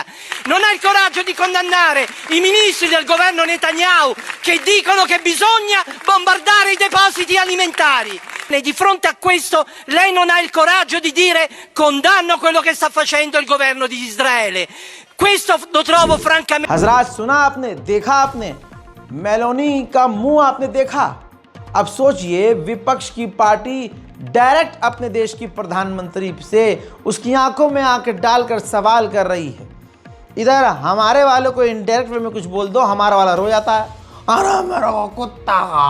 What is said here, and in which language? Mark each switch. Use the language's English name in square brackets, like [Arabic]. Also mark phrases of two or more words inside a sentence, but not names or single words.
[Italian] Non ha il coraggio di condannare i ministri del governo Netanyahu che dicono che bisogna bombardare i depositi alimentari. E di fronte a questo lei non ha il coraggio di dire condanno quello che sta facendo il governo di Israele. Questo lo trovo francamente... [Hindi] हजरात, सुना आपने, देखा आपने, मेलोनी का मुंह आपने देखा। अब सोचिए, विपक्ष की पार्टी डायरेक्ट अपने देश की प्रधानमंत्री से उसकी आंखों में आंखें डालकर सवाल कर रही है। इधर हमारे वालों को [English] indirect way [Hindi] में कुछ बोल दो, हमारा वाला रो जाता है, अरे मेरा कुत्ता।